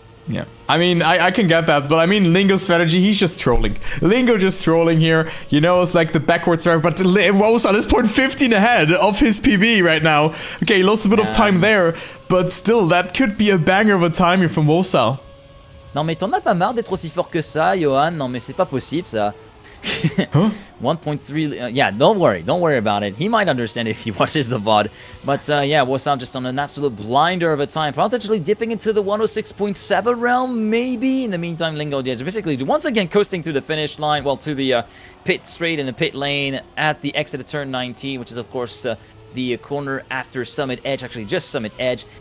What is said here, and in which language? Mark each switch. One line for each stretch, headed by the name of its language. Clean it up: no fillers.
English: Yeah, I mean, I can get that, but I mean, Lingo's strategy, he's just trolling. Lingo just trolling here, you know, it's like the backwards drive, but Rose at this point 15 ahead of his PB right now. Okay, he lost a bit of time there, but still, that could be a banger of a time here from Wosal.
French: Non mais t'en as pas marre d'être aussi fort que ça, Johan? Non mais c'est pas possible ça. Huh?
English: 1.3, yeah, don't worry about it. He might understand if he watches the VOD. But yeah, Wosal just on an absolute blinder of a time, potentially dipping into the 106.7 realm, maybe. In the meantime, Lingo is basically once again coasting through the finish line, well, to the pit straight in the pit lane at the exit of turn 19, which is of course the corner after Summit Edge, actually just Summit Edge.